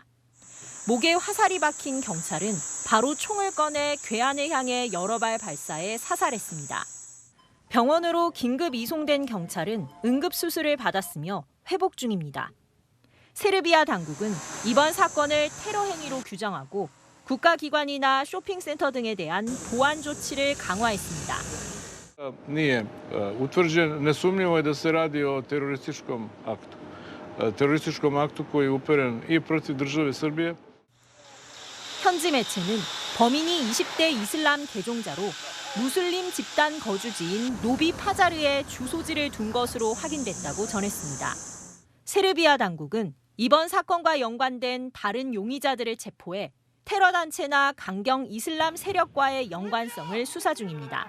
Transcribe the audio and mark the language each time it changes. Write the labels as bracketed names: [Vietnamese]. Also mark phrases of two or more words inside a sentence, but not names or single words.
[Korean] 목에 화살이 박힌 경찰은 바로 총을 꺼내 괴한을 향해 여러 발 발사해 사살했습니다. 병원으로 긴급 이송된 경찰은 응급수술을 받았으며 회복 중입니다. 세르비아 당국은 이번 사건을 테러 행위로 규정하고 국가기관이나 쇼핑센터 등에 대한 보안 조치를 강화했습니다. [Serbian] Nije utvrđen, nesumnjivo je da se radi o terorističkom aktu koji je uperen i protiv države Srbije. [Korean] 현지 매체는 범인이 20대 이슬람 개종자로 무슬림 집단 거주지인 노비 파자르에 주소지를 둔 것으로 확인됐다고 전했습니다. 세르비아 당국은 이번 사건과 연관된 다른 용의자들을 체포해 테러 단체나 강경 이슬람 세력과의 연관성을 수사 중입니다.